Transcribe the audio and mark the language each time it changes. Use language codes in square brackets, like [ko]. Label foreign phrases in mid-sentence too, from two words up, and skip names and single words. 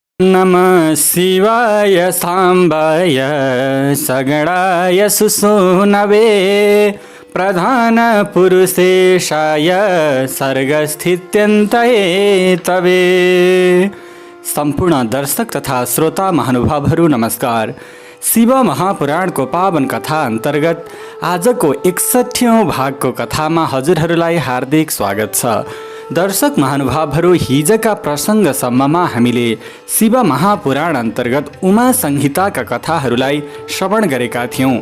[sa] नमः शिवाय साम्बाय सगणाय सुसूनवे प्रधान पुरुषेशाय सर्गस्थित्यन्तये तवे। [ne] सम्पूर्ण दर्शक तथा श्रोता महानुभावहरू नमस्कार। शिव महापुराणको पावन कथा अन्तर्गत आजको 61औं भागको कथामा हजुरहरूलाई हार्दिक स्वागत छ। दर्शक महानुभावहरू, हिजका प्रसङ्गसम्ममा हामीले शिव महापुराण अन्तर्गत उमा संहिताका कथाहरूलाई श्रवण गरेका थियौँ।